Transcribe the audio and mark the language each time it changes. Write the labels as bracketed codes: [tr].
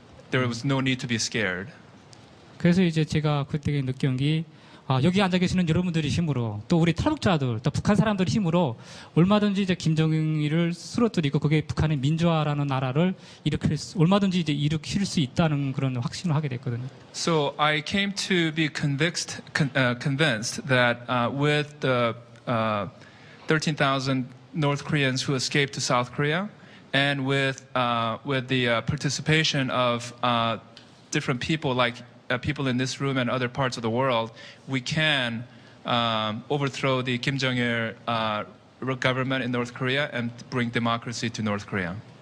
[en] There was no need to be scared. [ko] 그래서 이제 제가 그때 느낀 게 여기 앉아 계시는 여러분들의 힘으로 또 우리 탈북자들 또 북한 사람들의 힘으로 얼마든지 이제 김정일을 쓰러뜨리고 그게 북한의 민주화라는 나라를 얼마든지 이제 일으킬 수 있다는 그런 확신을 하게 됐거든요. [en] So I came to be convinced that with the 13,000 North Koreans who escaped to South Korea, and with the participation of different people like people in this room and other parts of the world, we can overthrow the Kim Jong-il government in North Korea and bring democracy to North Korea.